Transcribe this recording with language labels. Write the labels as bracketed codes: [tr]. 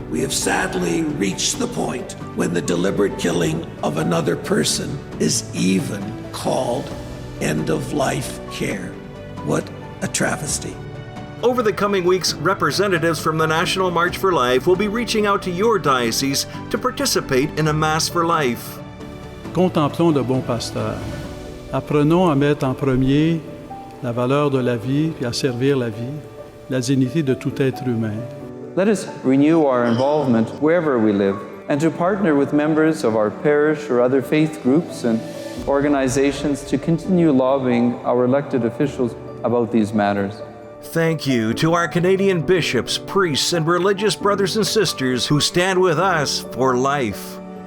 [en] We have sadly reached the point when the deliberate killing of another person is even called end-of-life care. What a travesty. Over the coming weeks, representatives from the National March for Life will be reaching out to your diocese to participate in a Mass for Life. [fr] Contemplons le bon pasteur. Apprenons à mettre en premier la valeur de la vie et à servir la vie, la dignité de tout être humain. [en] Let us renew our involvement wherever we live and to partner with members of our parish or other faith groups and organizations to continue lobbying our elected officials about these matters. Thank you to our Canadian bishops, priests, and religious brothers and sisters who stand with us for life.